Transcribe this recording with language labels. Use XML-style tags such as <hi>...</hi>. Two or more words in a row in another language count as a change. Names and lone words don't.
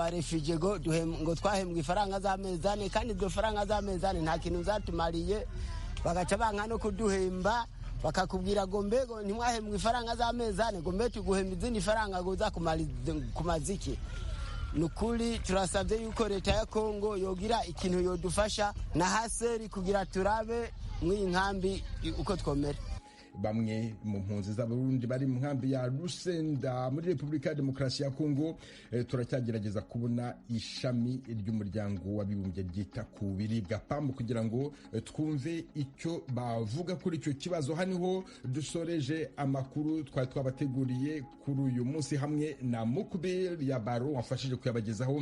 <rn>abarefugee ngo twahembwa ifaranga z'amezi ane kandi iryo faranga z'amezi ane nta kintu zatumariye bagaca banka no kuduhemba bakakubwira ngo mbego ntimwahembwa ifaranga z'amezi ane ngo mbe tuguhemba izindi faranga ngo uza kumaza iki nukuri turasabye yuko leta ya Kongo yogira ikintu yodufasha na haseri kugira turabe mw'iyi nkambi uko twomera</rn> <rw>bamwe mu mpunzi z'abarundi bari mu nkambi ya Rusenda muri Repubulika ya Demokarasi ya Kongo turacyagerageza kubona ishami ry'umuryango w'abibumbye ryita ku biribwa PAM kugira ngo twumve icyo bavuga kuri icyo kibazo.</rw> <rn>Haniho dusoreje amakuru twari twabateguriye kuri uyu munsi hamwe na Mukubir ya Baro wafashije kuyabagezaho.</rn>